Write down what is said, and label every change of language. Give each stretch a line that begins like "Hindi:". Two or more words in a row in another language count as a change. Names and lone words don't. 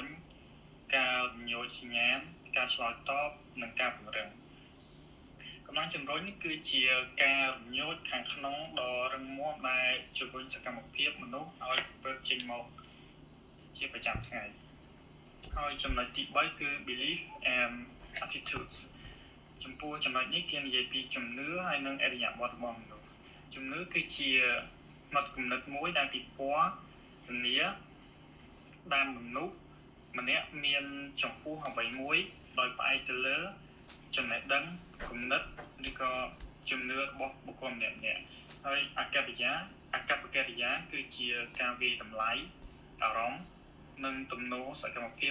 Khmer: ការរំញោចសញ្ញាណការឆ្លើយតបនិងការពង្រឹងកម្លាំងជំរុញនេះគឺជាការរំញោចខាងក្នុងដ៏រឹងមាំដែលជំរុញសកម្មភាពមនុស្សឲ្យធ្វើចេញមកជាប្រចាំថ្ងៃហើយចំណុចទី3គឺ
English: belief and attitudes
Khmer: ចំពោះចំណុចនេះគេនិយាយពីជំនឿហើយនិងអរិយាប័ត្ររបស់មនុស្សជំនឿគឺជាផ្ន ត់គំនិតមួយដែលពិព័រណ៍នាដែលមនុស្សម្នាក់មានចំពោះអ្វីមួយដោយផ្អែកទៅលើចំណេះដឹងគំនិតឬក៏ជំនឿរបស់បុគ្គលម្នាក់ហើយអកប្បកិរិយាគឺជាការវាយតម្លៃអារម្មណ៍និងទំនោរសកម្មភាព